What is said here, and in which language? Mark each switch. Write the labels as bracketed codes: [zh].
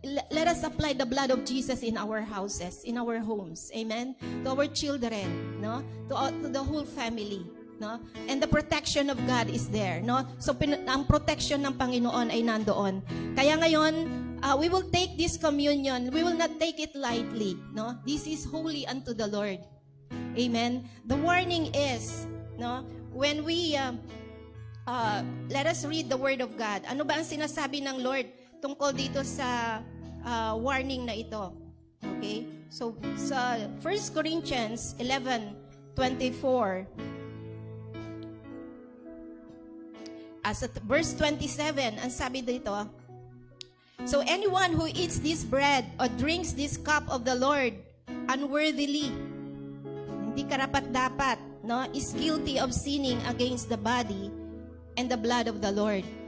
[en] Let us apply the blood of Jesus in our houses, in our homes. Amen? To our children, no? To the whole family, no? And the protection of God is there, no? [tl] So ang protection ng Panginoon ay nandoon. [en] Kaya ngayon, we will take this communion. We will not take it lightly, no? This is holy unto the Lord. Amen? The warning is, no, when we let us read the word of God. [tl] Ano ba ang sinasabi ng Lord tungkol dito sa warning na ito? Okay? [en] So sa 1 Corinthians 11:24, as at verse 27, ang sabi dito, so anyone who eats this bread or drinks this cup of the Lord unworthily, hindi karapat-dapat, no, is guilty of sinning against the body and the blood of the Lord.